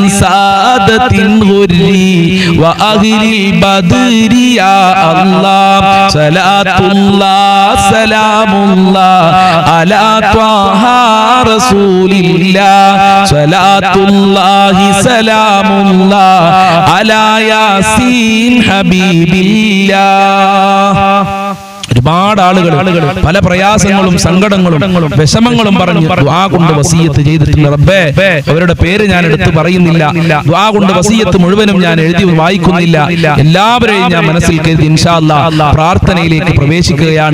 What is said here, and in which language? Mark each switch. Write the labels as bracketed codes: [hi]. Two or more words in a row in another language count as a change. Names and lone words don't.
[ar] سادة غري وأهل البدر يا الله صلاة الله سلام الله على طه رسول الله صلاة الله سلام الله على ياسين حبيب الله [ml] ഒരുപാട് ആളുകൾ പല പ്രയാസങ്ങളും സങ്കടങ്ങളും വിഷമങ്ങളും പറഞ്ഞ് ദുആ കൊണ്ട് വസിയത്ത് ചെയ്തിട്ടുണ്ട്. റബ്ബേ, അവരുടെ പേര് ഞാൻ എടുത്തു പറയുന്നില്ല, ദുആ കൊണ്ട് വസിയത്ത് മുഴുവനും ഞാൻ എഴുതി വായിക്കുന്നില്ല. എല്ലാവരെയും ഞാൻ മനസ്സിൽ കരുതി [ar] إن شاء الله [ml] പ്രാർത്ഥനയിലേക്ക് പ്രവേശിക്കുകയാണ്.